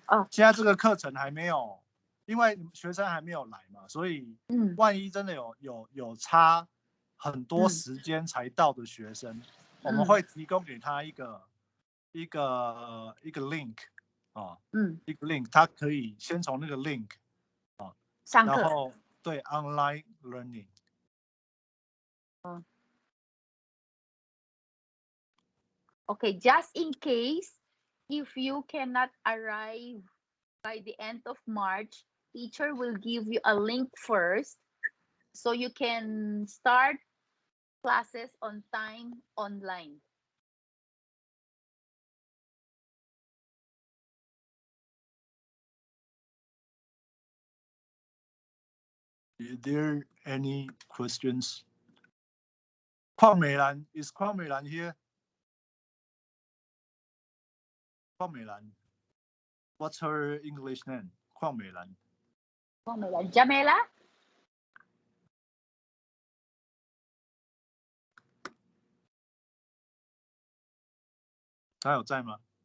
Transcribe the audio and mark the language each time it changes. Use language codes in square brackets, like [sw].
[zh] 现在这个课程还没有，因为学生还没有来嘛，所以万一真的有差很多时间才到的学生，我们会提供给他一个 link 一个 link， 他可以先从那个 link 上课，然后对 online learning。 [en] Okay, just in case if you cannot arrive by the end of March, teacher will give you a link first so you can start classes on time online. Is there any questions? 邝美兰 is 邝美兰 here? 邝美兰 What's her English name? 邝美兰 Jamela? [zh] 她有在吗？